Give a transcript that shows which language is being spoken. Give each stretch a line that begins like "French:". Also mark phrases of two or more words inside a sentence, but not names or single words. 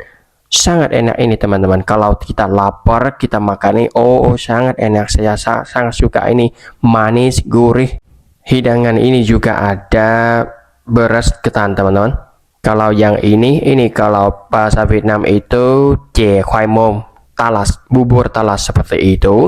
Indonesian: Sangat enak ini teman-teman. Kalau kita lapar kita makan ini, sangat enak. Saya sangat suka ini, manis gurih. Hidangan ini juga ada beras ketan teman-teman. Kalau yang ini kalau bahasa Vietnam itu
Vietnamese: chè khoai môn,
Indonesian: talas, bubur talas seperti itu.